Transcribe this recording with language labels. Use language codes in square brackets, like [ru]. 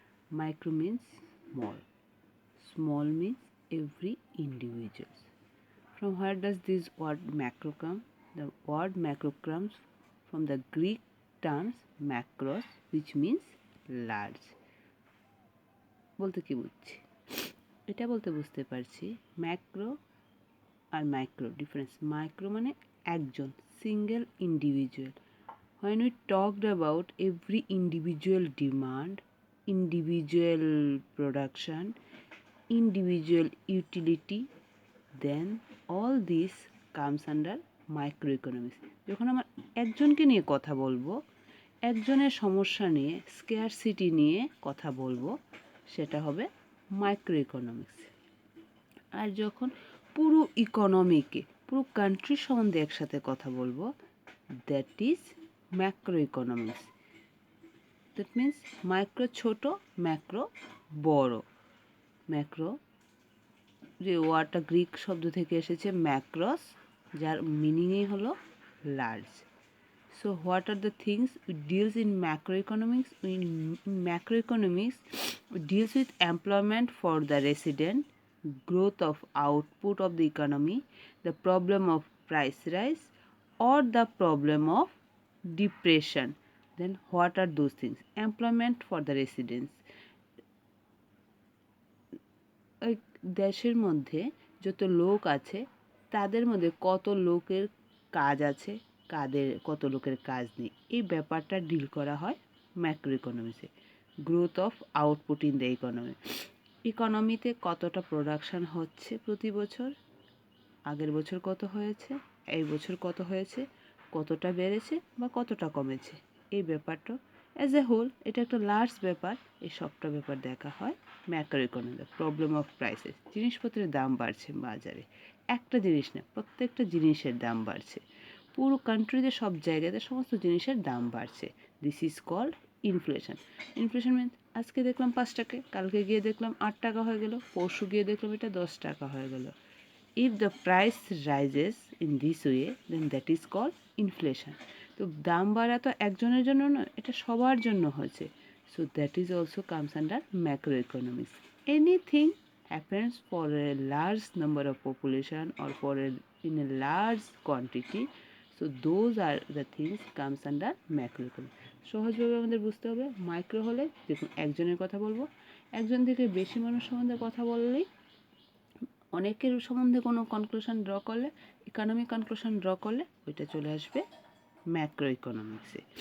[en] Micro means small. Small means every individual. From where does this word macro come? The word macro comes from the Greek terms macros, which means large. [bn] বলতে কি বুঝছি? এটা বলতে বুঝতে পারছি macro আর micro difference. Micro মানে একজন, single individual. [en] When we talked about every individual demand, individual production, individual utility, then all this comes under microeconomics. [bn] যখন আমরা একজনকে নিয়ে কথা বলবো, একজনের সমস্যা নিয়ে, স্কেয়ারসিটি নিয়ে কথা বলবো, সেটা হবে মাইক্রো ইকোনমিক্স। আর যখন পুরো ইকোনমিকে, পুরো কান্ট্রির সম্বন্ধে একসাথে কথা বলবো, [en] That is macro economics. That means [bn] micro ছোট, ম্যাক্রো বড়। ম্যাক্রো যে ওয়ার্ডটা গ্রিক শব্দ থেকে এসেছে ম্যাক্রস, যার মিনিংই হলো large. [en] So what are the things it deals in macroeconomics? In macroeconomics, it deals with employment for the resident, growth of output of the economy, the problem of price rise, or the problem of depression. Then what are those things? Employment for the residents. [bn] দেশের মধ্যে যত লোক আছে তাদের মধ্যে কত লোকের কাজ আছে, কত লোকের কাজ নেই, এই ব্যাপারটা ডিল করা হয় ম্যাক্রো ইকোনমিক্সে। [en] growth of output in the economy, [bn] ইকোনমিতে কতটা প্রোডাকশান হচ্ছে প্রতি বছর, আগের বছর কত হয়েছে, এই বছর কত হয়েছে, কতটা বেড়েছে বা কতটা কমেছে, এই ব্যাপারটা [en] as a whole [bn] এটা একটা লার্জ ব্যাপার। এই সবটা ব্যাপার দেখা হয় macro economy. [en] problem of prices, [bn] জিনিসপত্রের দাম বাড়ছে বাজারে, একটা জিনিস না, প্রত্যেকটা জিনিসের দাম বাড়ছে, পুরো কান্ট্রিতে সব জায়গাতে সমস্ত জিনিসের দাম বাড়ছে। [en] This is called inflation. [bn] Inflation means আজকে দেখলাম 5 টাকা, কালকে গিয়ে দেখলাম 8 টাকা হয়ে গেল, পরশু গিয়ে দেখলাম এটা 10 টাকা হয়ে গেল। [en] If the price rises in this way, then that is called inflation. [bn] তো দাম বাড়া তো একজনের জন্য নয়, এটা সবার জন্য হয়েছে। [en] So that is also comes under macroeconomics. Anything happens for a large number of population or in a large quantity, so those are the things comes under macroeconomics. [bn] সহজভাবে আমাদের বুঝতে হবে মাইক্রো হলে দেখুন একজনের কথা বলবো, একজন থেকে বেশি মানুষ সম্বন্ধে কথা বললেই, অনেকের সম্বন্ধে কোনো কনক্লুশন ড্র করলে, ইকোনমিক কনক্লুশন ড্র করলে ওইটা চলে আসবে ম্যাক্রো ইকোনমিক্সে।